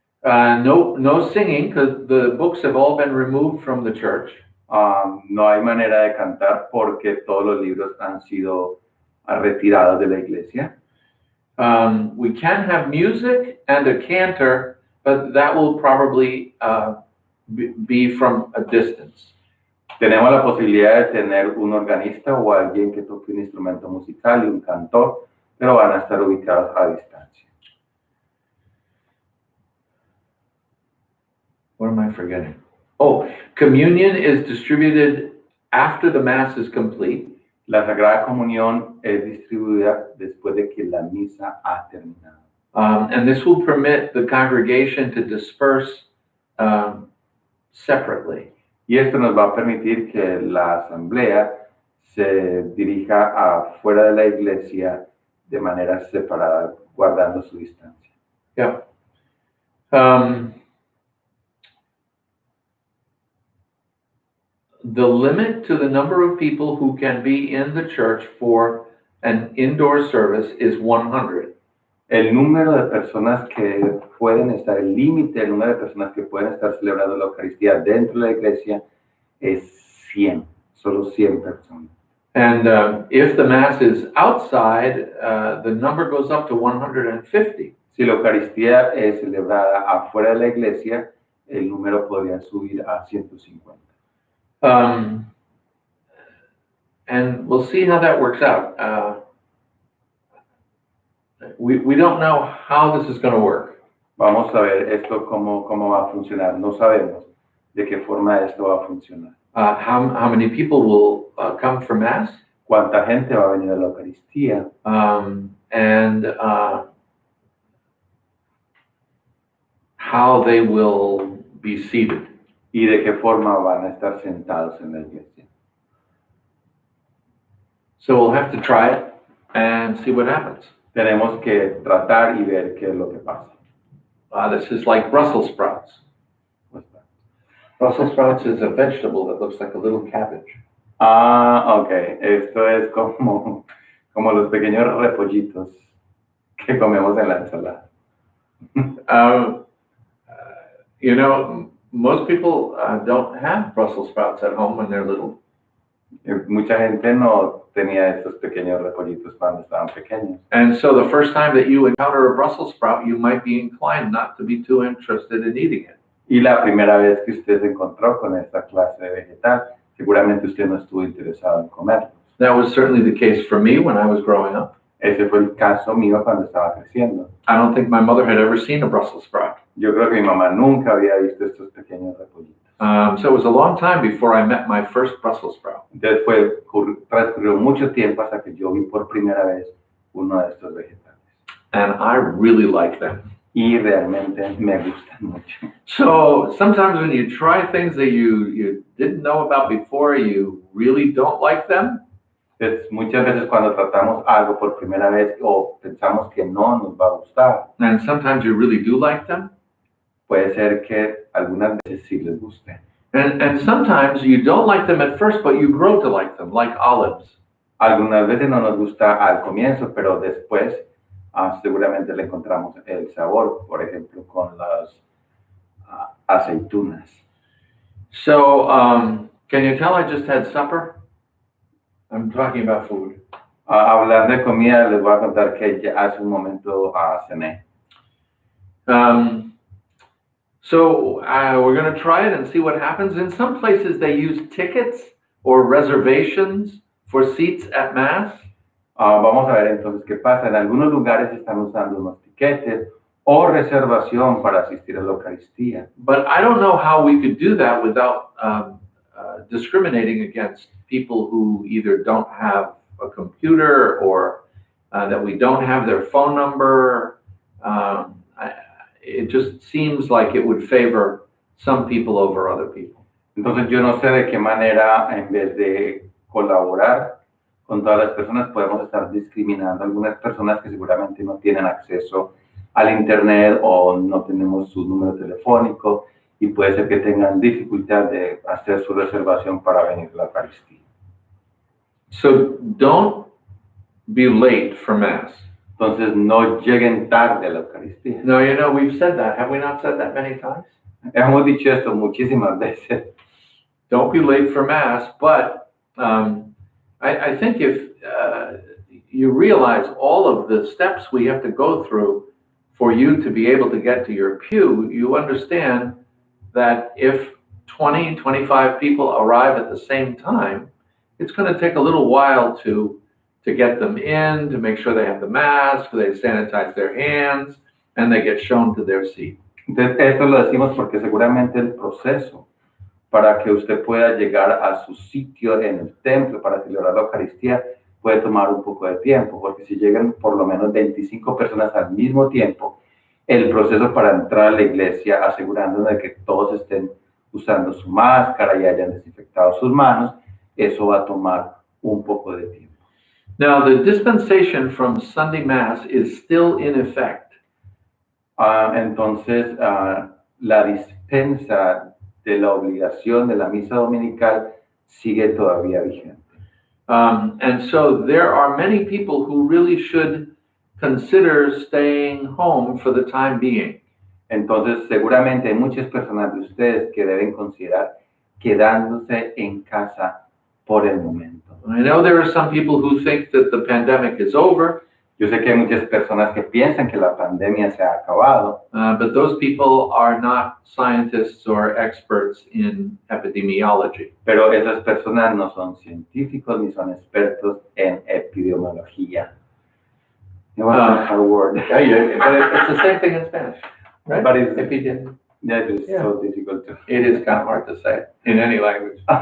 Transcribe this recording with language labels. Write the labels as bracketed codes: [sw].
[en] No singing, because the books have all been removed from the church. [es] No hay manera de cantar porque todos los libros han sido retirados de la iglesia. [en] We can have music and a cantor, but that will probably be from a distance. [es] Tenemos la posibilidad de tener un organista o alguien que toque un instrumento musical y un cantor, pero van a estar ubicados a distancia. [en] What am I forgetting? Oh, communion is distributed after the Mass is complete. [es] La Sagrada Comunión es distribuida después de que la misa ha terminado. [en] And this will permit the congregation to disperse separately. [es] Y esto nos va a permitir que la asamblea se dirija afuera de la iglesia de manera separada, guardando su distancia. [en] Yeah. The limit to the number of people who can be in the church for an indoor service is 100. [es] El número de personas que pueden estar, el límite del número de personas que pueden estar celebrando la Eucaristía dentro de la iglesia es 100, solo 100 personas. [en] And if the Mass is outside, the number goes up to 150. [es] Si la Eucaristía es celebrada afuera de la iglesia, el número podría subir a 150. [en] and we'll see how that works out. We don't know how this is going to work. [es] Vamos a ver esto cómo va a funcionar. No sabemos de qué forma esto va a funcionar. [en] How many people will come for Mass, [es] ¿Cuánta gente va a venir a la Eucaristía? [en] and how they will be seated. [es] ¿Y de qué forma van a estar sentados en la iglesia? [en] So we'll have to try it and see what happens. [es] Tenemos que tratar y ver qué es lo que pasa. [en] This is like Brussels sprouts. Brussels sprouts is a vegetable that looks like a little cabbage. Ok. [es] Esto es como los pequeños repollitos que comemos en la ensalada. [en] You know, most people don't have Brussels sprouts at home when they're little. [es] Mucha gente no tenía estos pequeños repollitos cuando estaban pequeños. [en] And so the first time that you encounter a Brussels sprout, you might be inclined not to be too interested in eating it. [es] Y la primera vez que usted se encontró con esta clase de vegetal, seguramente usted no estuvo interesado en comerlos. [en] That was certainly the case for me when I was growing up. [es] Ese fue el caso mío cuando estaba creciendo. [en] I don't think my mother had ever seen a Brussels sprout. [es] Yo creo que mi mamá nunca había visto estos pequeños repollitos. [en] So it was a long time before I met my first Brussels sprout. [es] Después transcurrió mucho tiempo hasta que yo vi por primera vez uno de estos vegetales. [en] And I really like them. [es] Y realmente me gustan mucho. [en] So sometimes when you try things that you didn't know about before, you really don't like them. [es] Entonces, muchas veces cuando tratamos algo por primera vez o pensamos que no nos va a gustar, [en] And sometimes you really do like them. [es] puede ser que algunas veces sí les guste. [en] And sometimes you don't like them at first, but you grow to like them, like olives. [es] Algunas veces no nos gusta al comienzo, pero después seguramente le encontramos el sabor, por ejemplo, con las aceitunas. [en] So can you tell I just had supper? I'm talking about food. [es] Hablar de comida, les voy a contar que ya hace un momento cené. [en] So we're going to try it and see what happens. In some places, they use tickets or reservations for seats at Mass. [es] Vamos a ver entonces qué pasa. En algunos lugares están usando unos tiquetes o reservación para asistir a la Eucaristía. [en] But I don't know how we could do that without discriminating against people who either don't have a computer or that we don't have their phone number. It just seems like it would favor some people over other people. [es] Entonces yo no sé de qué manera, en vez de colaborar con todas las personas, podemos estar discriminando a algunas personas que seguramente no tienen acceso al internet o no tenemos su número telefónico y puede ser que tengan dificultad de hacer su reservación para venir a la Eucaristía. [en] So don't be late for Mass. [es] Entonces no lleguen tarde a la Eucaristía. [en] No, you know, we've said that. Have we not said that many times? [es] Hemos dicho esto muchísimas veces. [en] Don't be late for Mass, but I think if you realize all of the steps we have to go through for you to be able to get to your pew, you understand that if 20, 25 people arrive at the same time, it's going to take a little while to get them in, to make sure they have the mask, they sanitize their hands, and they get shown to their seat. [es] Entonces, esto lo decimos porque seguramente el proceso para que usted pueda llegar a su sitio en el templo para celebrar la Eucaristía puede tomar un poco de tiempo, porque si llegan por lo menos 25 personas al mismo tiempo, el proceso para entrar a la iglesia, asegurándonos de que todos estén usando su máscara y hayan desinfectado sus manos, eso va a tomar un poco de tiempo. [en] Now, the dispensation from Sunday Mass is still in effect. [es] Entonces, la dispensa de la obligación de la misa dominical sigue todavía vigente. [en] And so there are many people who really should consider staying home for the time being. [es] Entonces, seguramente hay muchas personas de ustedes que deben considerar quedándose en casa por el momento. [en] I know there are some people who think that the pandemic is over [es] Yo sé que hay muchas personas que piensan que la pandemia se ha acabado, [en] but those people are not scientists or experts in epidemiology. [es] pero esas personas no son científicos ni son expertos en epidemiología. [en] It was a hard word. But it's the same thing in Spanish, right? But it's, Epidemi- that is Yeah. so difficult to. It is kind of hard to say in any language.